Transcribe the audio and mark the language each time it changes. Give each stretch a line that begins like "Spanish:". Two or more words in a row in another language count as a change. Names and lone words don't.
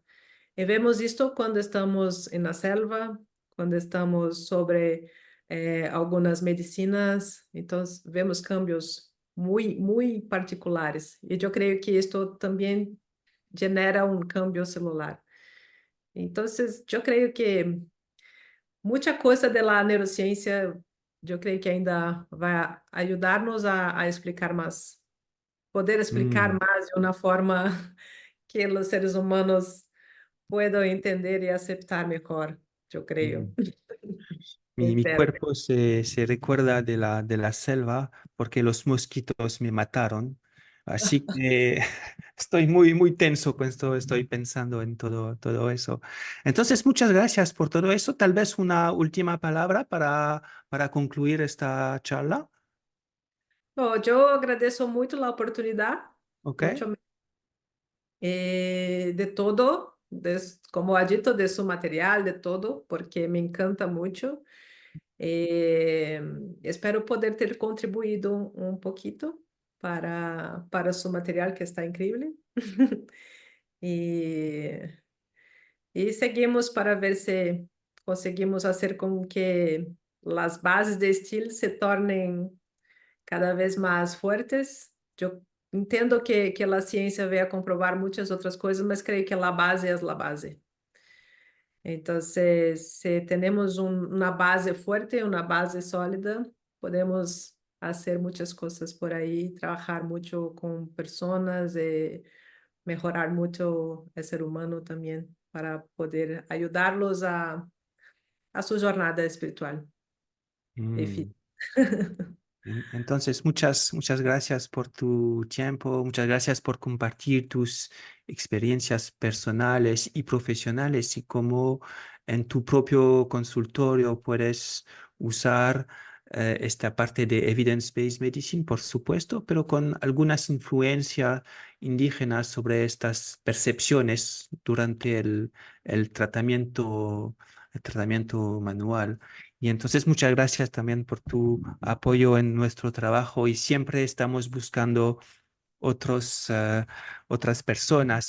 Spanish: Y vemos esto cuando estamos en la selva, cuando estamos sobre algunas medicinas, entonces vemos cambios muy particulares. Y yo creo que esto también genera un cambio celular. Entonces, yo creo que
Portuguese: muita coisa da neurociência, eu creio que ainda vai ajudar-nos a explicar mais, poder explicar mm, mais de uma forma que os seres humanos puedan entender e aceitar melhor, eu creio. mm. Mi
Spanish: Espero. cuerpo se recuerda de la selva porque los mosquitos me mataron. Así que estoy muy tenso con esto, estoy pensando en todo eso. Entonces, muchas gracias por todo eso. Tal vez una última palabra para concluir esta charla.
Portuguese: Bom, eu agradeço muito a oportunidade, ¿Ok? muito de todo, como ha dito, de su material, de todo, porque me encanta muito. Eh, Espero poder ter contribuído um pouquito para su material, que está incrível. E, e seguimos para ver se conseguimos fazer com que as bases de estilo se tornem cada vez mais fortes. Eu entendo que a ciência veio a comprovar muitas outras coisas, mas creio que a base é a base.
Spanish: Entonces, si tenemos una base fuerte, una base sólida, podemos hacer muchas cosas por ahí, trabajar mucho con personas, mejorar mucho el ser humano también para poder ayudarlos a su jornada espiritual y Mm. física. Entonces, muchas gracias por tu tiempo, muchas gracias por compartir tus experiencias personales y profesionales y cómo en tu propio consultorio puedes usar esta parte de
English: evidence-based medicine,
Spanish: por supuesto, pero con algunas influencias indígenas sobre estas percepciones durante el tratamiento manual. Y entonces muchas gracias también por tu apoyo en nuestro trabajo y siempre estamos buscando otras personas.